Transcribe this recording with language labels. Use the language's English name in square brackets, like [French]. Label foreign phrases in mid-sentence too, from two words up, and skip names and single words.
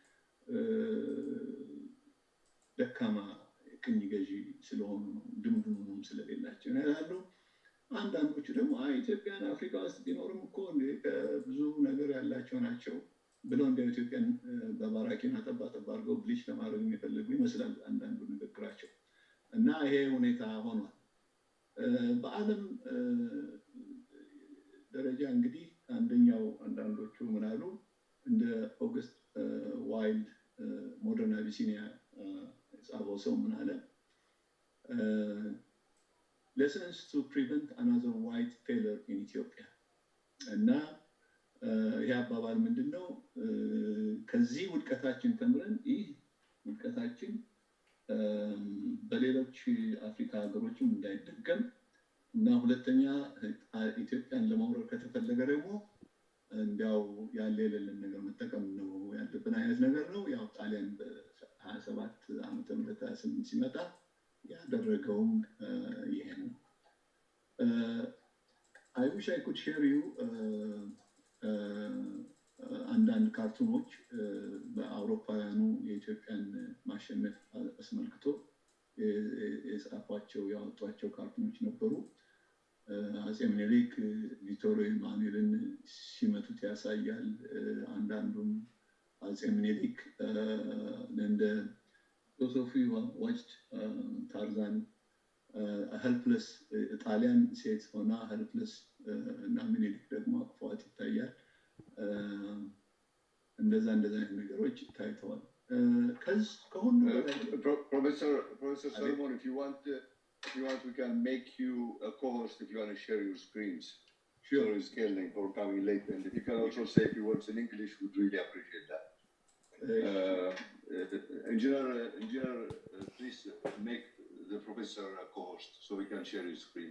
[Amharic] ደካማ ቅኝ ገዢ ስለሆኑ ድምድሙም ስለሌላቸው ይላሉ። አንዳንዶቹ ደግሞ ኢትዮጵያን አፍሪካ ውስጥ ቢኖርም እኮ ብዙ ነገር ያላቸው ናቸው ብለው እንደ ኢትዮጵያን በባራኪና ጠባ አድርገው ብሊች ለማድረግ የሚፈልጉ ይመስላል አንዳንዱ ንግግራቸው። እና ይሄ ሁኔታ ሆኗል። በዓለም ደረጃ እንግዲህ አንዳንዶቹ ምን አሉ እንደ ኦገስት ዋይልድ ሞደርን አቢሲኒያ የጻፈው ሰው ምን አለ? [English] lessons to prevent another white failure in Ethiopia [Amharic] እና ይሄ አባባል ምንድነው? ከዚህ ውድቀታችን ተምረን ይህ ውድቀታችን በሌሎች አፍሪካ ሀገሮችም እንዳይደገም እና ሁለተኛ ኢትዮጵያን ለማውረድ ከተፈለገ ደግሞ እንዲያው ያለ የሌለን ነገር መጠቀም ነው ያለብን አይነት ነገር ነው። ያው ጣሊያን በ27 ዓመተ ምህረት 28 ሲመጣ ያደረገውም ይሄ ነው። [English] I wish I could share you [Amharic] አንዳንድ ካርቱኖች በአውሮፓውያኑ የኢትዮጵያን ማሸነፍ አስመልክቶ የጻፏቸው ያወጧቸው ካርቱኖች ነበሩ። አጼ ምኒልክ ቪክቶር ኢማኑኤልን ሲመቱት ያሳያል። አንዳንዱም አጼ ምኒልክ እንደ [English] those of you who have watched Tarzan helpless [Amharic] ጣሊያን ሴት ሆና helpless እና ምኒልክ ደግሞ አቅፏት ይታያል። እንደዛ ነገሮች ታይተዋል። ከሁሉ [English] Professor Solomon, if you want, we can make you a co-host if you want to share your screens. Sure. Sorry, scaling for coming late. And if you can also say a few words in English, we'd really appreciate that. Engineer, please make the professor a co-host so we can share his screens.